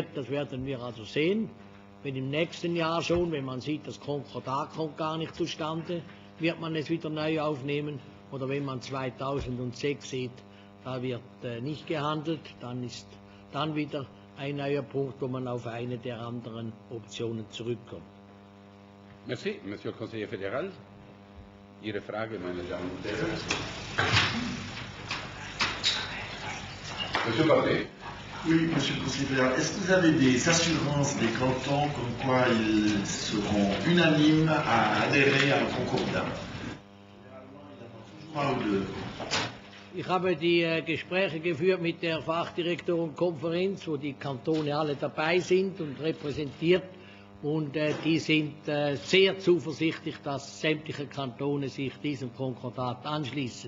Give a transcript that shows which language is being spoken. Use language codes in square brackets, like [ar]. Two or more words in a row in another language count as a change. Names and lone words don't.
[de] Das werden wir also sehen. Wenn im nächsten Jahr schon, wenn man sieht, das Konkordat kommt gar nicht zustande, wird man es wieder neu aufnehmen. Oder wenn man 2006 sieht, da wird nicht gehandelt, dann ist dann wieder ein neuer Punkt, wo man auf eine der anderen Optionen zurückkommt. [fr] Merci, Monsieur le Conseiller fédéral. [de] Ihre Frage, meine Damen und Herren. [fr] Monsieur Pappé. Oui, Monsieur le Conseiller fédéral. Est-ce que vous avez des assurances des cantons comme quoi ils seront unanimes à adhérer à un concordat? [de] Ich habe die Gespräche geführt mit der Fachdirektorenkonferenz, wo die Kantone alle dabei sind und repräsentiert, und die sind sehr zuversichtlich, dass sämtliche Kantone sich diesem Konkordat anschließen.